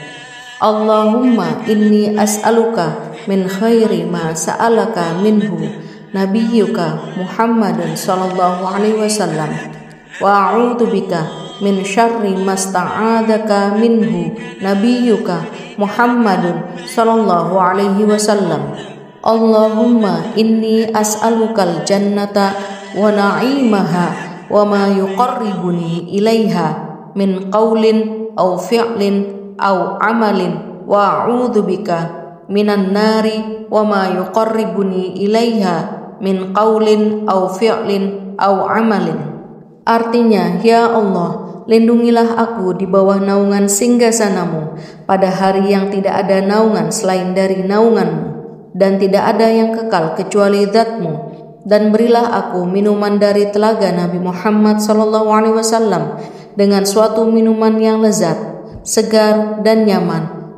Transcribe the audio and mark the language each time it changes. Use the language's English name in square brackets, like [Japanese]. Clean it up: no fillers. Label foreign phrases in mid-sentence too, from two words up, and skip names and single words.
[Arabic] اللهم إني أسألك من خير ما سألك منه نبيك محمد صلى الله عليه وسلم وأعوذ بك من شر ما استعاذك منه نبيك محمد صلى الله عليه وسلم. اللهم إني أسألك الجنة ونعيمها وما يقربني إليها من قول أو فعل أو عمل وأعوذ بك من النار وما يقربني إليها من قول أو فعل أو عمل. [Indonesian] Artinya, ya Allah, lindungilah aku di bawah naungan singgasanamu pada hari yang tidak ada naungan selain dari naunganmu, dan tidak ada yang kekal kecuali Zat-Mu, dan berilah aku minuman dari telaga Nabi Muhammad SAW dengan suatu minuman yang lezat, segar dan nyaman.